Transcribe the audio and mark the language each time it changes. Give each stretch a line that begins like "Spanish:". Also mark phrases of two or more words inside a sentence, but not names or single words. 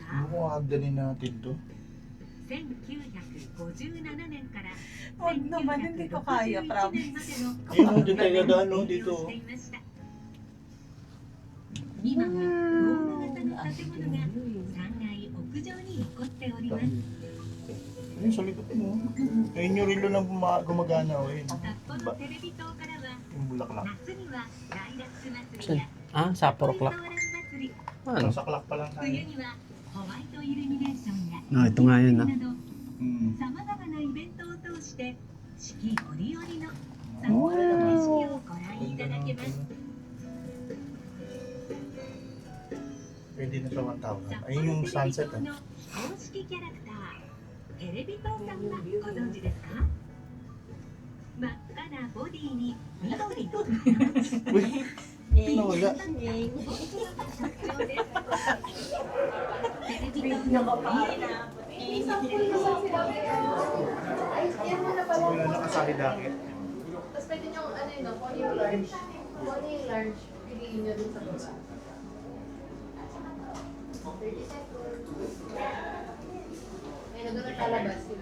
Filipino: Ano din natin to?
Japanese: 1957 年から
Filipino: Huwag naman, hindi ko kaya,
Japanese: 1961
Filipino: promise.
Japanese: 年までの
Filipino: Ayun, dito tayo dadaan, no, dito.
Japanese: していました。今はドーム型の建物が3階屋上に残っております。
Filipino: Ayun, sa likod mo. Ayun yung relo na gumagana. Ayun.
Japanese: 札幌テレビ塔からは
Filipino: Yung bulaklak.
Japanese: 夏にはライラック祭りや
Filipino: Ah, Sapporo Clock.
Japanese: ソーラン祭り、
Filipino: Ano? Saklak pa lang tayo.
Japanese: 冬にはホワイトイルミネーションや
Filipino: ito nga yun,
Japanese: な ah. ど Mm. さまざまなイベントを通して四季折々の札幌の景色をご覧いただけます。
Filipino: Pwede na siya 1,000.
Japanese: 札幌
Filipino: Ayun yung
Japanese: テレビ
Filipino: sunset.
Japanese: 塔の公式キャラクターテレビ塔さんはご存知ですか？真っ赤なボディに緑の
Filipino: Nawala.
Japanese: 特徴です。テレビ塔の
Filipino: Wala nakasahid-akit. Tapos pwede nyo, ano yun, kung ano yung large. Kung ano yung large, piliin nyo dun sa baba. 30 seconds. Ayun, doon ang lalabas.